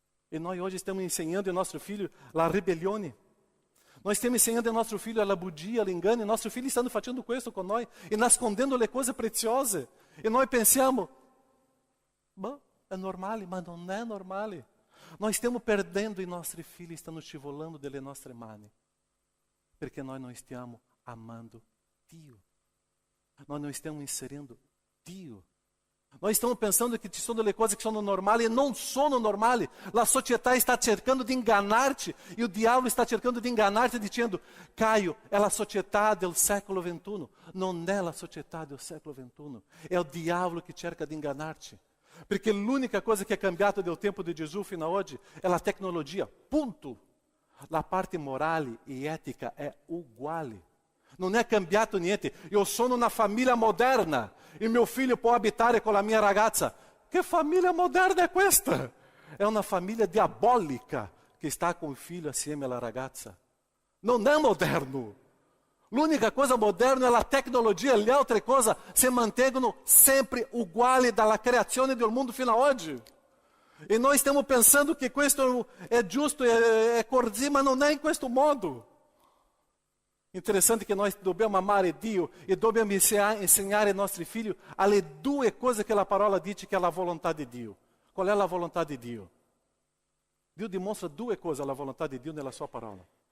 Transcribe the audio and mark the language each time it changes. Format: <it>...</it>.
<pt>E nós hoje estamos ensinando ao nosso filho a rebelione. Nós estamos ensinando ao nosso filho a bugia, a engano. E nosso filho está fazendo questo com nós.</pt> <it>E nascondendo le cose preziose.</it> <pt>E nós pensamos, bom, é normal, mas não é normal. Nós estamos perdendo e nossos filhos estão scivolando delle nostre mani. Porque nós não estamos amando Dio. Nós não estamos inserindo Dio.</pt> <it>Nós estamos pensando que ci sono le cose que sono normali e não sono normali.</it> <pt>A società está cercando de enganar-te e o diabo está cercando de enganar-te dizendo, Caio, é a società del século XXI. Não é a società del século XXI. É o diabo que cerca de enganar-te. Porque a única coisa que é cambiata do tempo de Jesus fino a hoje é a tecnologia. Ponto. A parte moral e ética é uguale. Não é cambiato niente. Eu sono una família moderna e meu filho può abitare com a minha ragazza. Que família moderna é questa? É uma família diabólica que está com o filho assieme alla ragazza. Não é moderno.</pt> <it>L'unica cosa moderna è la tecnologia, le altre cose si mantengono sempre uguali dalla creazione del mondo fino a oggi.</it> <pt>E nós estamos pensando que questo é justo, é così, ma non è in questo modo.</pt> <it>Interessante que nós dobbiamo amare Dio e dobbiamo ensinar ai nostri figli alle due cose che la parola dice che è la volontà di Dio. Qual è la volontà di Dio? Dio dimostra due cose alla volontà di Dio nella sua parola.</it>